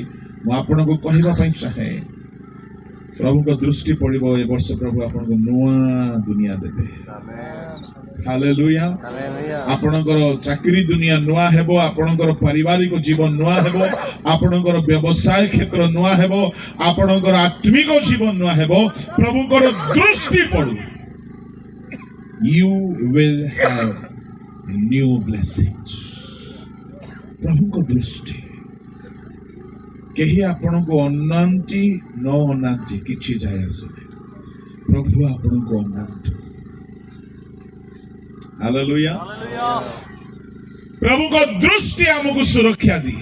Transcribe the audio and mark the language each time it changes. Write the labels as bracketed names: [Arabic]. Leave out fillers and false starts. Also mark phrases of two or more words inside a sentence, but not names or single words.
[Odia] ମୁଁ ଆପଣଙ୍କୁ କହିବା ପାଇଁ ଚାହେଁ, ପ୍ରଭୁଙ୍କ ଦୃଷ୍ଟି ପଡିବ, ଏ ବର୍ଷ ପ୍ରଭୁ ଆପଣଙ୍କୁ ନୂଆ ଦୁନିଆ ଦେବେ। ହାଲେଲୁୟା। ଆପଣଙ୍କର ଚାକିରି ଦୁନିଆ ନୂଆ ହେବ, ଆପଣଙ୍କର ପାରିବାରିକ ଜୀବନ ନୂଆ ହେବ, ଆପଣଙ୍କର ବ୍ୟବସାୟ କ୍ଷେତ୍ର ନୂଆ ହେବ, ଆପଣଙ୍କର ଆତ୍ମିକ ଜୀବନ ନୂଆ ହେବ। ପ୍ରଭୁଙ୍କର ଦୃଷ୍ଟି ପଡୁ, [English] you will have new blessings। [Odia] ପ୍ରଭୁଙ୍କ ଦୃଷ୍ଟି, କେହି ଆପଣଙ୍କୁ ଅନାନ୍ତି ନ ଅନାନ୍ତି କିଛି ଯାଏ ଆସେ, ପ୍ରଭୁ ଆପଣଙ୍କୁ ଅନାନ୍ତୁ। ହାଲେଲୁୟା। ପ୍ରଭୁଙ୍କ ଦୃଷ୍ଟି ଆମକୁ ସୁରକ୍ଷା ଦିଏ।